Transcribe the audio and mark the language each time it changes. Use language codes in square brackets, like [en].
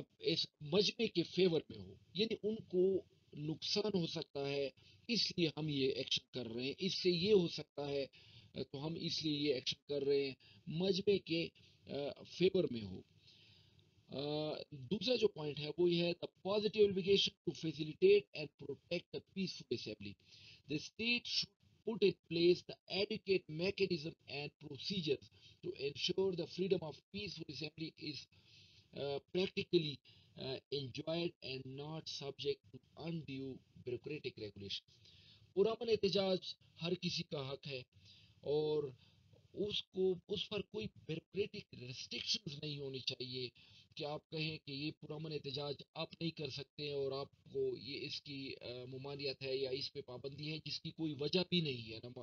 [ur] اس مجمع کے فیور میں ہو، یعنی ان کو نقصان ہو سکتا ہے اس لیے ہم یہ ایکشن کر رہے ہیں، اس سے یہ ہو سکتا ہے تو ہم اس لیے یہ ایکشن کر رہے ہیں، مجمع کے فیور میں ہو۔ دوسرا جو پوائنٹ ہے وہ یہ ہے [en] the positive obligation to facilitate and protect a peaceful assembly. The state should put in place the adequate mechanism and procedures to ensure the freedom of peaceful assembly is practically enjoyed and not subject to undue bureaucratic regulation. [ur] پرامن احتجاج ہر کسی کا حق ہے، اور اس کو اس پر کوئی bureaucratic restrictions نہیں ہونی چاہیے کہ آپ کہیں کہ یہ پرامن احتجاج آپ نہیں کر سکتے اور آپ کو یہ اس کی ممانعت ہے یا اس پہ پابندی ہے جس کی کوئی وجہ بھی نہیں ہے،